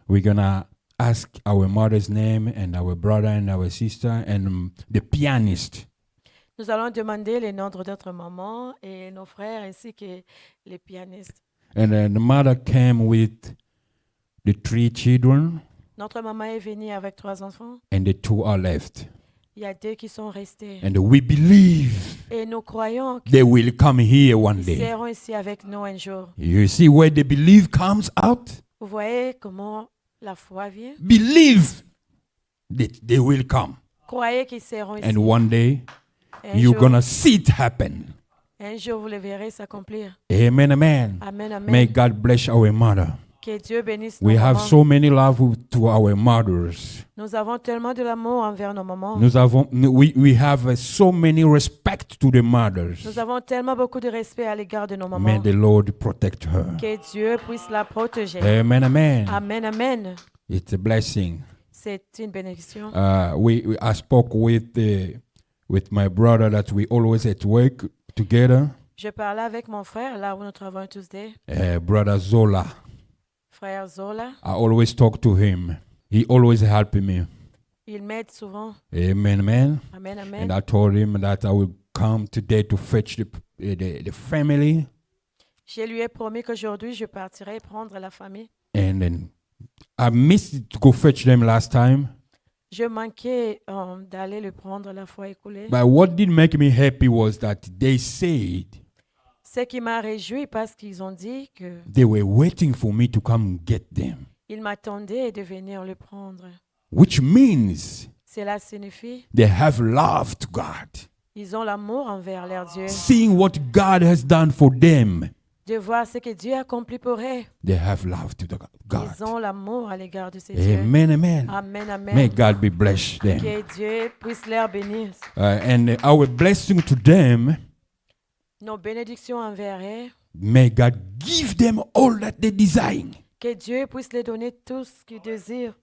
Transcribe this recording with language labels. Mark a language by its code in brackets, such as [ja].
[en] we're gonna ask our mother's name and our brother and our sister and the pianist. [fr] nous allons demander les noms de notre maman et nos frères ainsi que les pianistes. [en] And the mother came with the 3 children, [fr] Notre maman est venue avec 3 enfants. [en] and the 2 are left. [fr] Il y a 2 qui sont restés. [en] And we believe [fr] Et nous croyons [en] they will come here one [fr] qu'ils [en] day. [fr] seront ici avec nous un jour. [en] You see where the belief comes out? [fr] Vous voyez comment la foi vient? [en] Believe that they will come. [fr] Croyez qu'ils seront ici. [en] And one day, [fr] Un [en] you're [fr] jour, [en] going to see it happen. [fr] un jour, vous le verrez s'accomplir. Amen, amen. Amen, amen. [en] May God bless our mother. [fr] Que Dieu bénisse nos [en] We have [fr] mamans. [en] so many love to our mothers. [fr] Nous avons tellement de l'amour envers nos mamans. [en] We have so many respect to the mothers. [fr] Nous avons tellement beaucoup de respect à l'égard de nos [en] May [fr] mamans. [en] the Lord protect her. [fr] Que Dieu puisse la protéger. Amen, amen. Amen, amen. [en] It's a blessing. [fr] C'est une bénédiction. [en] I spoke with my brother that we always at work together. [fr] Je parlais avec mon frère, là où nous travaillons tous deux, [en] Brother Zola. [fr] frère Zola. [en] I always talk to him. He always help me. [fr] Il m'aide souvent. Amen, amen. Amen, [en] And amen. I told him that I will come today to fetch the family. [fr] Je lui ai promis qu'aujourd'hui, je partirai prendre la famille. [en] And then I missed to go fetch them last time. [fr] Je manquais d'aller le prendre la fois écoulée. [en] But what did make me happy was that they said [fr] Ce qui m'a réjoui parce qu'ils ont dit que [en] they were waiting for me to come get them. [fr] ils m'attendaient de venir le prendre. [en] Which means [fr] Cela signifie [en] they have love to God. [fr] ils ont l'amour envers leur Dieu. [en] Seeing what God has done for them, [fr] De voir ce que Dieu a accompli pour eux. [en] they have love to God. [fr] Ils ont l'amour à l'égard de ces dieux. Amen, amen. Amen, amen. [en] May God be blessed them. [fr] Que Dieu puisse leur bénir. [en] And our blessing to them, [fr] Nos bénédictions envers eux. [en] may God give them all that they desire. [fr] Que Dieu puisse les donner tout ce qu'ils désirent.